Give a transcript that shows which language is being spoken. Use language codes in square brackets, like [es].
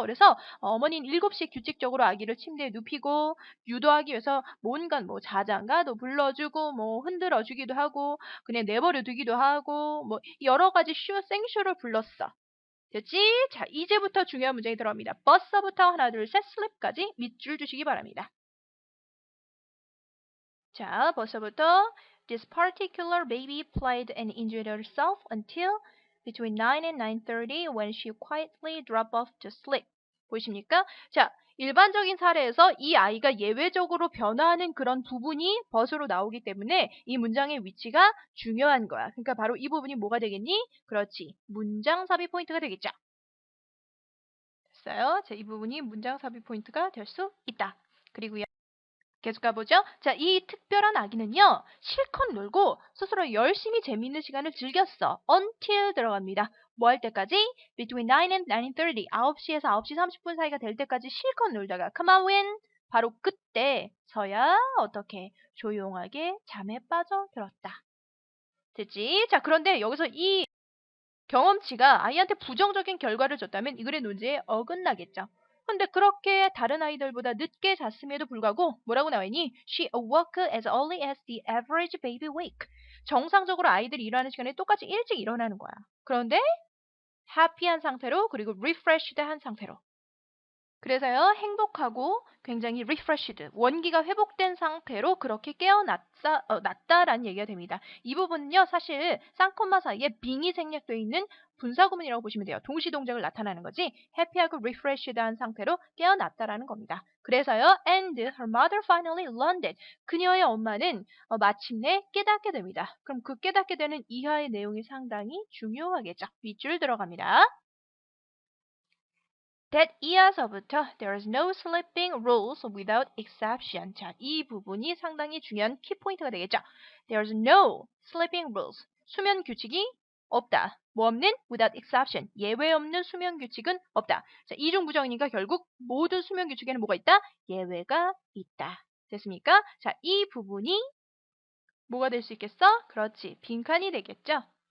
[ko] 그래서 어머니는 7시에 규칙적으로 아기를 침대에 눕히고 유도하기 위해서 뭔가 뭐 자장가도 불러주고 뭐 흔들어주기도 하고 그냥 내버려 두기도 하고 뭐 여러 가지 생쇼를 불렀어. 됐지? 자, 이제부터 중요한 문제가 들어갑니다. 버서부터 하나, 둘, 셋, 슬립까지 밑줄 주시기 바랍니다. 자, 벌써부터 [en] This particular baby played and injured herself until between 9 and 9:30 when she quietly dropped off to sleep. [ko] 보이십니까? 자, 일반적인 사례에서 이 아이가 예외적으로 변화하는 그런 부분이 벗으로 나오기 때문에 이 문장의 위치가 중요한 거야. 그러니까 바로 이 부분이 뭐가 되겠니? 그렇지. 문장 삽입 포인트가 되겠죠. 됐어요? 자, 이 부분이 문장 삽입 포인트가 될 수 있다. 그리고요. 계속 가보죠. 자, 이 특별한 아기는요. 실컷 놀고 스스로 열심히 재미있는 시간을 즐겼어. until 들어갑니다. 뭐 할 때까지? [en] between 9 and 9:30. [ko] 9시에서 9시 30분 사이가 될 때까지 실컷 놀다가 [en] come on when [ko] 바로 그때서야 어떻게 조용하게 잠에 빠져들었다. 됐지? 자, 그런데 여기서 이 경험치가 아이한테 부정적인 결과를 줬다면 이 글의 논지에 어긋나겠죠. 근데 그렇게 다른 아이들보다 늦게 잤음에도 불구하고 뭐라고 나와있니? [en] She awoke as early as the average baby wake. [ko] 정상적으로 아이들이 일어나는 시간에 똑같이 일찍 일어나는 거야. 그런데 happy한 상태로 그리고 refreshed한 상태로. 그래서요, 행복하고 굉장히 refreshed, 원기가 회복된 상태로 그렇게 났다라는 얘기가 됩니다. 이 부분은요, 사실 쌍콤마 사이에 빙이 생략되어 있는 분사구문이라고 보시면 돼요. 동시동작을 나타나는 거지, happy하고 refreshed한 상태로 깨어났다라는 겁니다. 그래서요, [en] and her mother finally learned it. [ko] 그녀의 엄마는 마침내 깨닫게 됩니다. 그럼 그 깨닫게 되는 이하의 내용이 상당히 중요하겠죠. 밑줄 들어갑니다. [en] That [ko] 이어서부터 [en] there is no sleeping rules without exception. [ko] 자, 이 부분이 상당히 중요한 키포인트가 되겠죠. [en] There is no sleeping rules. [ko] 수면 규칙이 없다. 뭐 없는? [en] Without exception. [ko] 예외 없는 수면 규칙은 없다. 자, 이중부정이니까 결국 모든 수면 규칙에는 뭐가 있다? 예외가 있다. 됐습니까? 자, 이 부분이 뭐가 될 수 있겠어? 그렇지. 빈칸이 되겠죠.